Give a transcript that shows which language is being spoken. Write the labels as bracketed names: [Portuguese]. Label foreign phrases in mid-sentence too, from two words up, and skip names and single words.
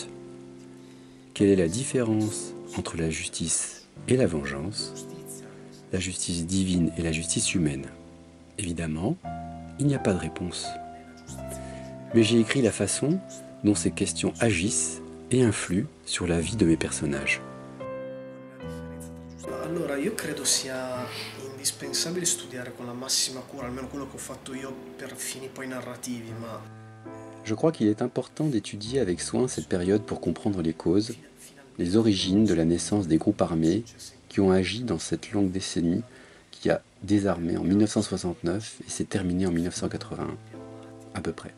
[French] Quelle est la différence entre la justice et la vengeance? La justice divine et la justice humaine? Évidemment, il n'y a pas de réponse. Mais j'ai écrit la façon dont ces questions agissent et influent sur la vie de mes personnages. [Italian] Allora, io credo sia indispensabile studiare con la massima cura, almeno quello che ho fatto io per fini poi narrativi, ma... [French] Je crois qu'il est important d'étudier avec soin cette période pour comprendre les causes, les origines de la naissance des groupes armés qui ont agi dans cette longue décennie qui a désarmé en 1969 et s'est terminée en 1981, à peu près.